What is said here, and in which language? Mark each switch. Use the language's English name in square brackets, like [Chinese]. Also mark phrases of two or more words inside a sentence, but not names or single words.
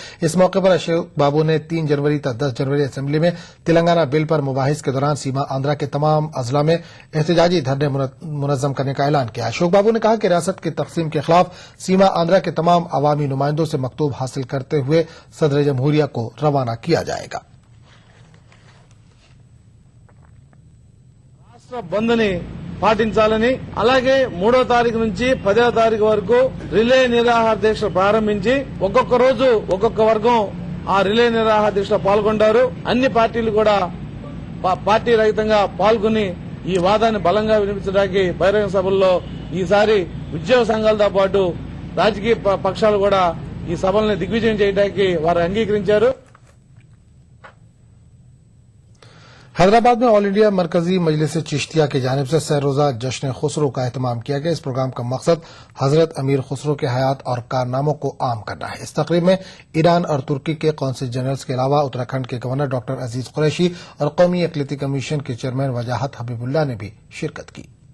[Urdu] اس موقع پر اشوک بابو نے 3 جنوری تا 10 جنوری اسمبلی میں تلنگانہ بل پر مباحث کے دوران سیما آندھرا کے تمام اضلاع میں احتجاجی دھرنے منظم کرنے کا اعلان کیا. اشوک بابو نے کہا کہ ریاست کی تقسیم کے خلاف سیما آندھرا کے تمام عوامی نمائندوں سے مکتوب حاصل کرتے ہوئے صدر جمہوریہ کو روانہ کیا جائے گا. [Telugu] బంద్ని పాటించాలని అలాగే 3వ తారీఖు నుంచి 10వ తారీఖు వరకు రిలే నిరాహార దీక్ష ప్రారంభించి ఒక్కొక్క రోజు ఒక్కొక్క వర్గం ఆ రిలే నిరాహార దీక్షలో పాల్గొంటారు. అన్ని పార్టీలు కూడా పార్టీ రహితంగా పాల్గొని ఈ వాదాన్ని బలంగా వినిపించడానికి బహిరంగ సభల్లో ఈసారి ఉద్యోగ సంఘాలతో పాటు రాజకీయ పక్షాలు కూడా ఈ సభల్ని దిగ్విజయం చేయడానికి వారు అంగీకరించారు. [Urdu] حیدرآباد میں آل انڈیا مرکزی مجلس چشتیہ کی جانب سے سہ روزہ جشن خسرو کا اہتمام کیا گیا. اس پروگرام کا مقصد حضرت امیر خسرو کے حیات اور کارناموں کو عام کرنا ہے. اس تقریب میں ایران اور ترکی کے قونصل جنرلز کے علاوہ اتراکھنڈ کے گورنر ڈاکٹر عزیز قریشی اور قومی اقلیتی کمیشن کے چیئرمین وجاہت حبیب اللہ نے بھی شرکت کی.